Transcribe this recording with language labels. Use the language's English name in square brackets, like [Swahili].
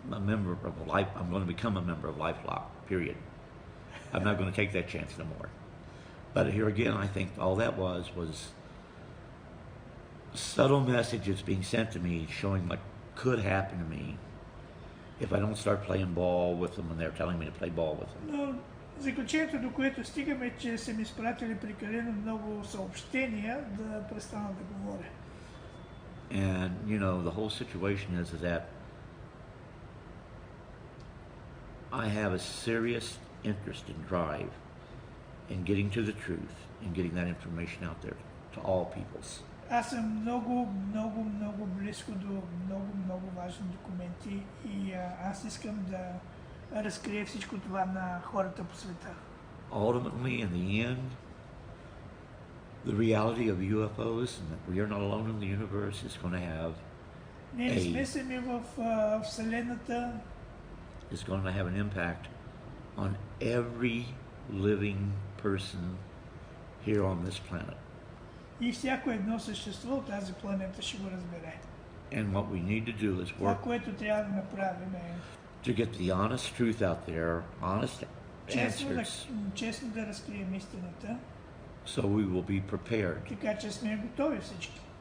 [English] I'm going to become a member of LifeLock, period. I'm not going to take that chance no more. But here again, I think all that was subtle messages being sent to me showing what could happen to me if I don't start playing ball with them when they're telling me to play ball with them. [Bulgarian] Но заключението, до което стигаме, е, че са ми изпратили прекалено много съобщения да престана да говоря. [English] And, the whole situation is that I have a serious interest and drive in getting to the truth and getting that information out there to all peoples. [Bulgarian] Аз съм много близко до много важни документи и аз искам да разкрия всичко това на хората по света. [English] Ultimately, in the end, the reality of UFOs and that we are not alone in the universe is going to have [Bulgarian] Ние не сме сами в Вселената. [English] is going to have an impact on every living person here on this planet. [Bulgarian] И всяко едно същество от тази планета ще го разбере. [English] And what we need to do is [Bulgarian] Това, [English] work [Bulgarian] което трябва да направим е [English] to get the honest truth out there, honest answers, [Bulgarian] честно да разкрием истината, [English] so we will be prepared [Bulgarian] така че сме готови всички.